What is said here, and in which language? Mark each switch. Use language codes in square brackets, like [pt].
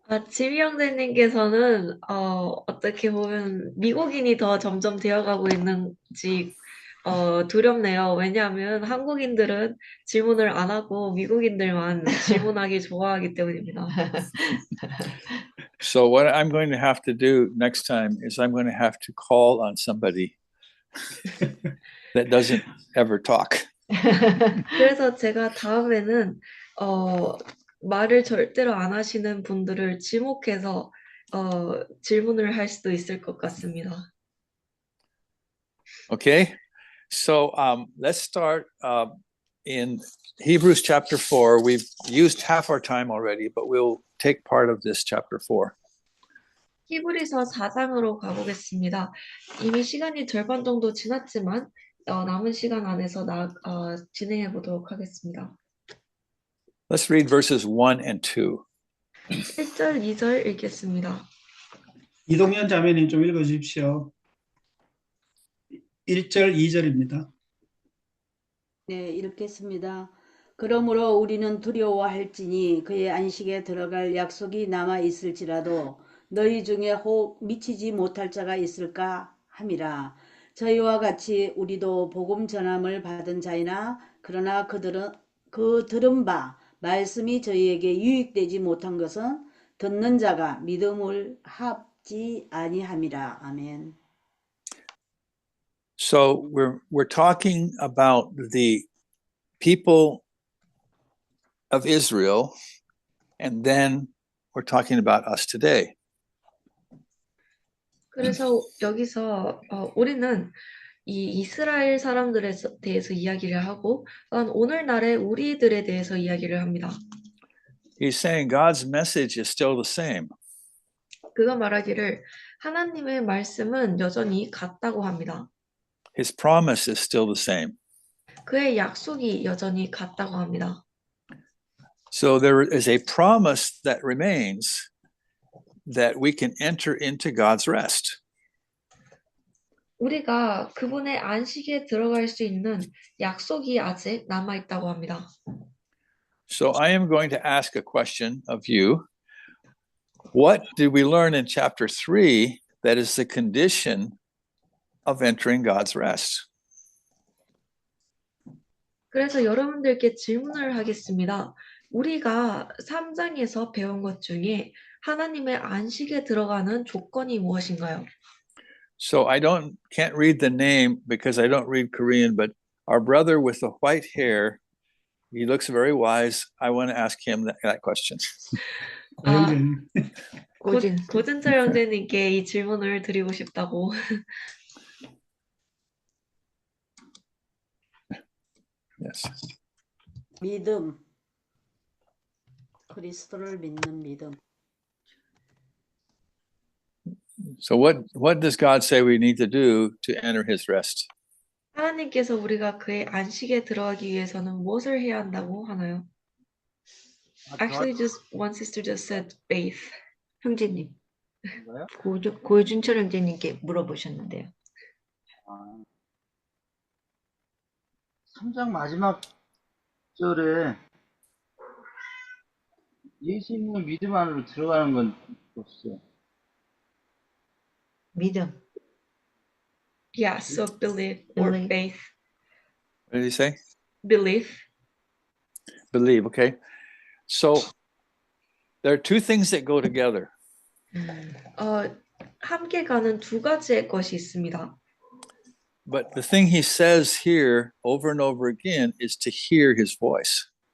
[ko] 지미 형제님께서는 어떻게 보면 미국인이 더 점점 되어가고 있는지 두렵네요. 왜냐하면 한국인들은 질문을 안 하고 미국인들만 질문하기 좋아하기 때문입니다. [en] So what I'm going to have to do next time is I'm going to have to call on somebody that doesn't ever talk. [ko] 그래서 제가 다음에는 말을 절대로 안 하시는 분들을 지목해서 질문을 할 수도 있을 것 같습니다. [en] Okay, so let's start in Hebrews chapter 4. We've used half our time already, but we'll take part of this chapter 4. [ko] 히브리서 4장으로 가보겠습니다. 이미 시간이 절반 정도 지났지만 남은 시간 안에서 진행해 보도록 하겠습니다. [en] Let's read verses 1 and 2. [ko] 1절, 2절 읽겠습니다. 이동현 자매님 좀 읽어주십시오. 1절, 2절입니다. 네, 읽겠습니다. 그러므로 우리는 두려워할지니 그의 안식에 들어갈 약속이 남아 있을지라도 너희 중에 혹 미치지 못할 자가 있을까 함이라. 저희와 같이 우리도 복음 전함을 받은 자이나 그러나 그들은 그 들은 바 말씀이 저희에게 유익되지 못한 것은 듣는 자가 믿음을 합지 아니함이라. 아멘. [en] So we're talking about the people of Israel, and then we're talking about us today. [ko] 그래서 여기서 우리는 이 이스라엘 사람들에 대해서 이야기를 하고 오늘날의 우리들에 대해서 이야기를 합니다. [en] He's saying God's message is still the same. [ko] 그가 말하기를 하나님의 말씀은 여전히 같다고 합니다. [en] His promise is still the same. [ko] 그의 약속이 여전히 같다고 합니다. [en] So there is a promise that remains that we can enter into God's rest. [ko] 우리가 그분의 안식에 들어갈 수 있는 약속이 아직 남아 있다고 합니다. [en] So I am going to ask a question of you. What did we learn in chapter 3 that is the condition of entering God's rest? [ko] 그래서 여러분들께 질문을 하겠습니다. 우리가 3장에서 배운 것 중에 하나님의 안식에 들어가는 조건이 무엇인가요? [en] So I can't read the name because I don't read Korean, but our brother with the white hair, he looks very wise. I want to ask him that question. [ko] 고영재님. 고진철 형제님께 이 질문을 드리고 싶다고. [en] Yes. [ko] 믿음. 그리스도를 믿는 믿음. [en] So what does God say we need to do to enter his rest? [ko] 하나님께서 우리가 그의 안식에 들어가기 위해서는 무엇을 해야 한다고 하나요? [en] Actually, just one sister just said faith. [ko] 형제님, 뭐요? 고준철 형제님께 물어보셨는데요. 3장 마지막 절에 예수님의 믿음 안으로 들어가는 건 없어요. 믿음, [en] Yeah, so believe or Believe. faith. What did he say? Belief. Believe, okay. So there are two things that go together. [ko] 함께 가는 두 가지의 것이 있습니다. [en] But the thing he says here over and over again is to hear his voice.